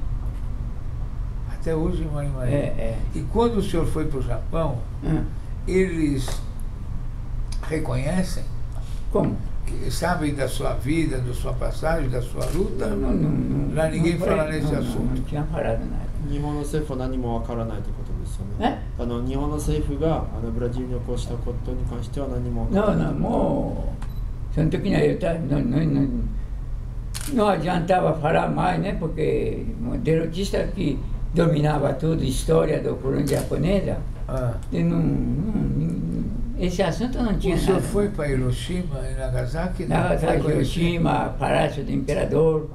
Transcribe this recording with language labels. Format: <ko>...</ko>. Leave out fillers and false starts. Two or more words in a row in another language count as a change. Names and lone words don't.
<pt>Até hoje mora em Marília. E quando o senhor foi para o Japão, eles reconhecem? Como? Sabem da sua vida, da sua passagem, da sua luta? Não. Lá ninguém fala nesse assunto. Não tinha falado nada.</pt> <ja>日本の政府は何もわからないということですよね。日本の政府がブラジルに起こしたことに関しては何もわからない。もうその時には</ja> <pt>não adiantava falar mais, né? Porque o derrotista que dominava tudo, história da colônia japonesa, esse assunto não tinha nada. O senhor foi para Hiroshima e Nagasaki? Nagasaki, Hiroshima, Palácio do Imperador.</pt>